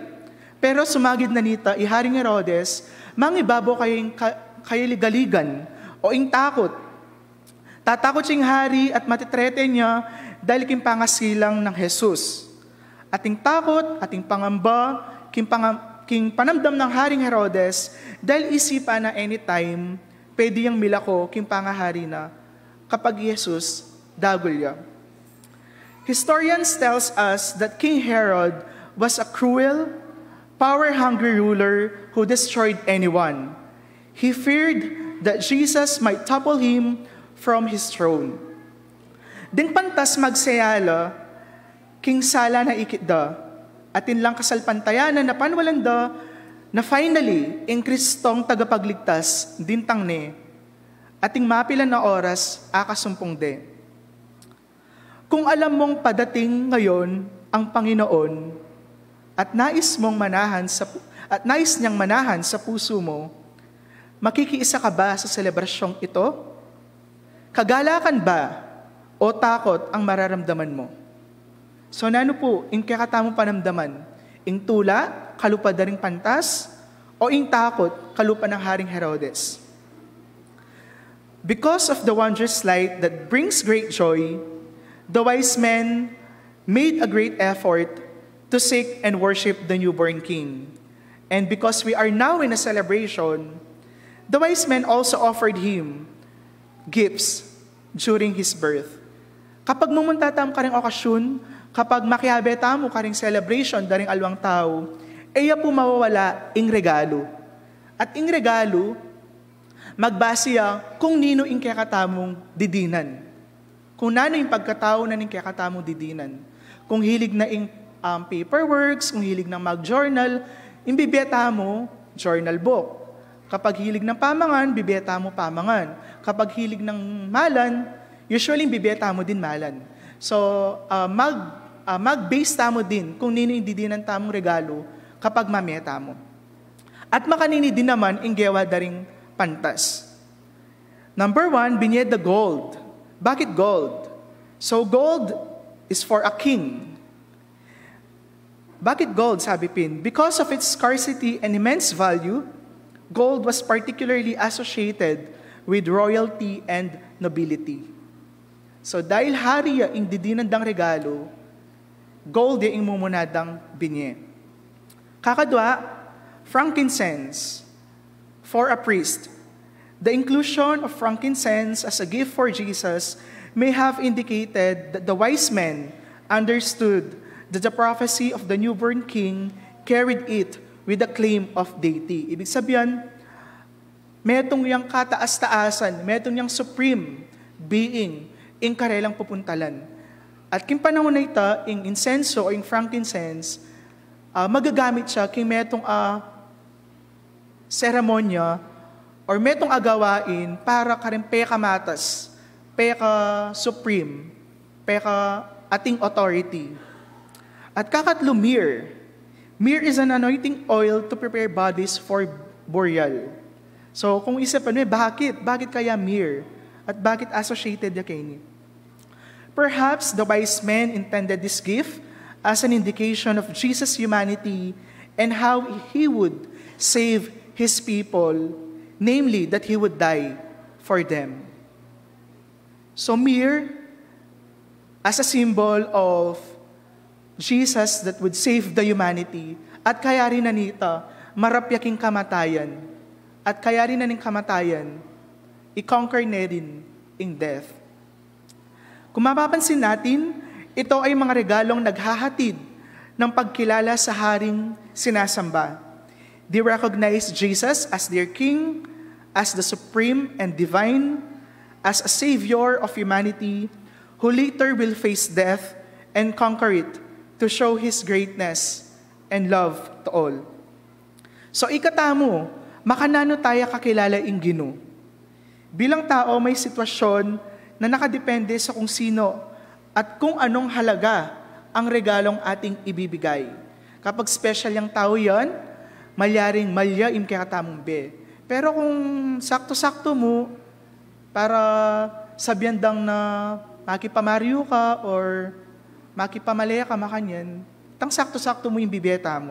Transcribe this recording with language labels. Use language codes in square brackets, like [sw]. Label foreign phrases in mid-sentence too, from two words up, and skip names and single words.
[pam] Pero sumagid na nita, Haring Herodes, mangibabo kayo ligaligan, o ing takot. Tatakot siyang hari at matitrete niya dahil king pangasilang ng Jesus. Ating takot, ating pangamba, king panamdam ng Haring Herodes dahil isipan na anytime, pwede yung milako king pangahari na kapag Jesus dagulya. [en] Historians tells us that King Herod was a cruel, power-hungry ruler who destroyed anyone. He feared that Jesus might topple him from his throne. [pam] Ding pantas magsayala, king sala na ikitda, atin lang kasalpantayanan na panwalanda, na finally, in Kristong tagapagligtas, dintang ne, ating mapilan na oras, akasumpong de. [tl] Kung alam mong padating ngayon ang Panginoon, at nais niyang manahan sa puso mo, makikiisa ka ba sa selebrasyong ito? Kagalakan ba o takot ang mararamdaman mo? [pam] So nano po, ing kakatamo panamdaman, ing tula, kalupad na ring pantas, o ing takot, kalupa ng Haring Herodes? [en] Because of the wondrous light that brings great joy, the wise men made a great effort to seek and worship the newborn King. And because we are now in a celebration, the wise men also offered him gifts during his birth. [pam] Kapag mumuntatam ka ring okasyon, kapag makihabeta mo ka ring celebration daring alwang tao, iya po mawawala ing regalo. At ing regalo, magbasiya kung nino ing kakatamong didinan. Kung nano yung pagkatao na ning kakatamong didinan. Kung hilig na ing paperworks, kung hilig ng mag-journal, imbibeta mo, [en] journal book. [pam] Kapag hilig ng pamangan, bibeta mo pamangan. Kapag hilig ng malan, usually bibeta mo din malan. So, mag-base tamo din kung nino yung didinan tamong regalo kapag mameta mo. At makanini din naman yung gewa daring pantas. [en] Number 1, binyed the gold. Bakit gold? So, gold is for a king. [pam] Bakit gold, sabi Pin? [en] Because of its scarcity and immense value, gold was particularly associated with royalty and nobility. [pam] So dahil hari ing didinandang regalo, gold ing mumunadang binye. Kakadwa, [en] frankincense for a priest. The inclusion of frankincense as a gift for Jesus may have indicated that the wise men understood that the prophecy of the newborn king carried it with the claim of deity. [tl] Ibig sabihin, [pam] metong yang kataas-taasan, metong yang [en] supreme being, [pam] ing karelang pupuntalan. At king panahon na ito, ing incenso o ing frankincense, magagamit siya king metong seremonya or metong agawain para karing peka matas, peka supreme, peka ating authority. At kakatlo, [en] myrrh. Myrrh is an anointing oil to prepare bodies for burial. So, [tl] kung isipin mo, bakit kaya myrrh? [pam] At bakit associated ya kay? [en] Perhaps the wise men intended this gift as an indication of Jesus' humanity and how he would save his people, namely that he would die for them. So, myrrh, as a symbol of Jesus that would save the humanity, [pam] at kaya rin na nita, marapyaking kamatayan, at kaya rin na ning kamatayan, i-conquer na rin in death. [tl] Kung mapapansin natin, ito ay mga regalong naghahatid ng pagkilala sa haring sinasamba. [en] They recognize Jesus as their King, as the supreme and divine, as a Savior of humanity, who later will face death and conquer it, to show His greatness and love to all. [pam] So ikatamo, makanano tayo kakilala ing Ginoo. [tl] Bilang tao, may sitwasyon na nakadepende sa kung sino at kung anong halaga ang regalong ating ibibigay. [pam] Kapag special yung tao yan, malyaring malya im kakatamong be. Pero kung sakto-sakto mo, para sabiandang na makipamaryo ka or makipamalaya ka makanyan, tang sakto-sakto mo yung bibeta mo.